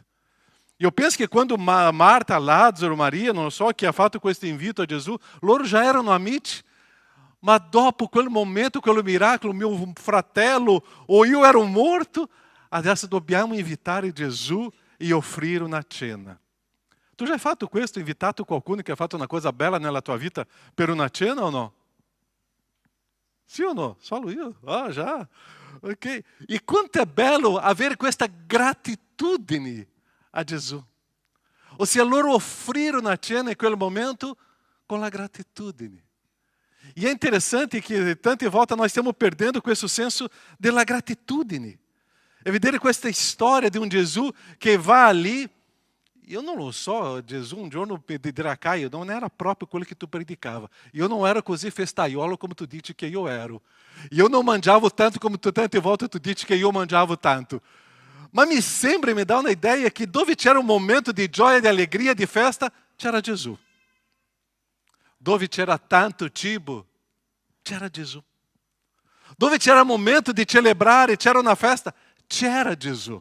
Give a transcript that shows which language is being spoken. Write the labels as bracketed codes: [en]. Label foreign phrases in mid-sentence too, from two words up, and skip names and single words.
[it] Io penso che quando Marta, Lazzaro, Maria, non so chi ha fatto questo invito a Gesù, loro già erano amici, ma dopo quel momento, quel miracolo, mio fratello o io ero morto, adesso dobbiamo invitare Gesù e offrire una cena. Tu já hai fatto questo, invitato qualcuno che ha fatto una cosa bella nella tua vita per una cena o no? [pt] Sim ou não? [it] Solo io? Ah, já. Ok. E quanto é bello avere questa gratitudine a Gesù. Ossia, loro offrirono a cena in quel momento con la gratitudine. [pt] E é interessante que [it] tante volte [pt] nós estamos perdendo [it] questo senso della gratitudine. E vedere questa storia di un Gesù che va lì. [pt] Eu não [it] lo so, Gesù um giorno mi dirà, Caio, non era proprio quello che tu predicava. [pt] Eu não [it] era così festaiolo come tu dici che io ero. [pt] Eu não [it] mangiavo tanto come tu tante volte tu dici che io mangiavo tanto. Ma sempre mi dà una ideia che dove c'era un momento di gioia, di allegria, di festa, c'era Gesù. Dove c'era tanto cibo, c'era Gesù. Dove c'era momento di celebrare, c'era una festa, c'era Gesù.